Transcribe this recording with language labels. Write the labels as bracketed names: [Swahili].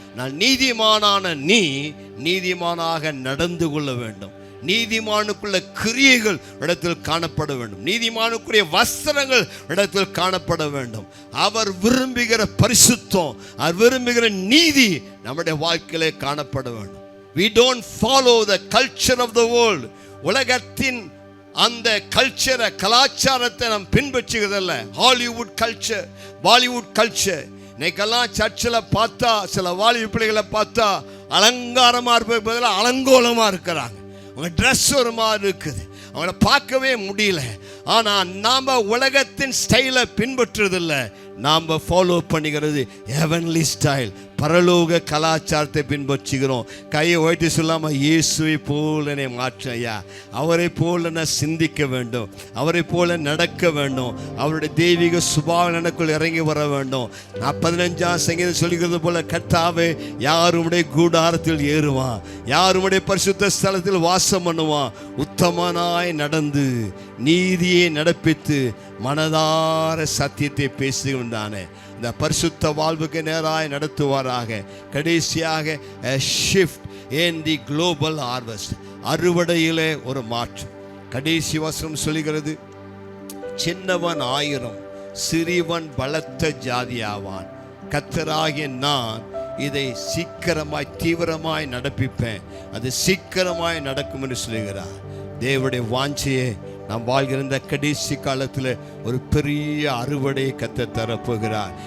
[Tamil] நான் நீதிமானான நீ நீதிமானாக நடந்து கொள்ள வேண்டும். நீதிமானுக்குள்ள கிரியைகள் இடத்தில் காணப்பட வேண்டும். நீதிமானுக்குரிய வஸ்திரங்கள் இடத்தில் காணப்பட வேண்டும். அவர் விரும்புகிற பரிசுத்தம், அவர் விரும்புகிற நீதி நம்முடைய வாழ்க்கையிலே காணப்பட வேண்டும். [English] We don't follow the culture of the world. [Tamil] உலகத்தின் அந்த கல்ச்சரை, கலாச்சாரத்தை நாம் பின்பற்றுகிறதல்ல. Hollywood culture, Bollywood culture. இன்னைக்கெல்லாம் சர்ச்சில் பார்த்தா சில வாலிப பிள்ளைகளை பார்த்தா அலங்காரமாக இருப்பது பதிலாக அலங்கோலமாக இருக்கிறாங்க. அவங்க ட்ரெஸ் ஒரு மாதிரி இருக்குது, அவங்கள பார்க்கவே முடியல. ஆனால் நாம் உலகத்தின் ஸ்டைலை பின்பற்றுறதில்லை, நாம் ஃபாலோ பண்ணுகிறது ஹெவன்லி ஸ்டைல், பரலோக கலாச்சாரத்தை பின்பற்றுகிறோம். கையை ஓட்டி சொல்லாமல், இயேசுவை போல என்னை மாற்று ஐயா, அவரை போல நான் சிந்திக்க வேண்டும், அவரை போல நடக்க வேண்டும், அவருடைய தெய்வீக சுபாவம் எனக்குள் இறங்கி வர வேண்டும். 15ஆம் சங்கீதம் சொல்கிறது போல, கர்த்தாவே யார் உம்முடைய கூடாரத்தில் ஏறுவான், யார் உம்முடைய பரிசுத்த ஸ்தலத்தில் வாசம் பண்ணுவான். உத்தமனாய் நடந்து நீதியை நடப்பித்து மனதார சத்தியத்தை பேசுகின்றானே, இந்த பரிசுத்த வாழ்வுக்கு நேராய் நடத்துவாராக. கடைசியாக a shift in the global harvest, அறுவடையிலே ஒரு மாற்றம். கடைசி வசனம் சொல்கிறது, சின்னவன் 1000 சிறியவன் பலத்த ஜாதியாவான். கர்த்தராகிய நான் இதை சீக்கிரமாய் தீவிரமாய் நடப்பிப்பேன், அது சீக்கிரமாய் நடக்கும் என்று சொல்லுகிறார். தேவனுடைய வாஞ்சையை நாம் வாழ்கிற இந்த கடைசி காலத்தில் ஒரு பெரிய அறுவடையை கர்த்தர் தரப்போகிறார்.